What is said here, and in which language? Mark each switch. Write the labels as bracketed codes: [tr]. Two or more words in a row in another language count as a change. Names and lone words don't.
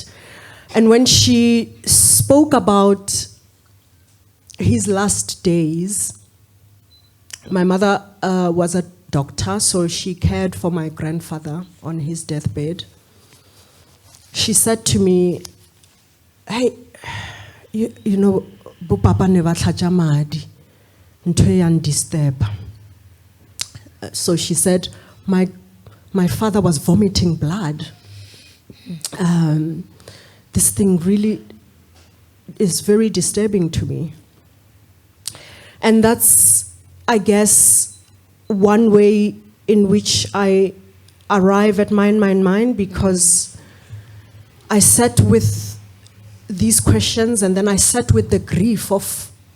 [en] And when she spoke about his last days, my mother was a doctor, so she cared for my grandfather on his deathbed. She said to me, hey, you know, [st] bo papa ne ba tlhatja madi, ntho e yang disturb. [en] So she said, my father was vomiting blood. This thing really is very disturbing to me. And that's, I guess, one way in which I arrive at mind, because I sat with these questions, and then I sat with the grief of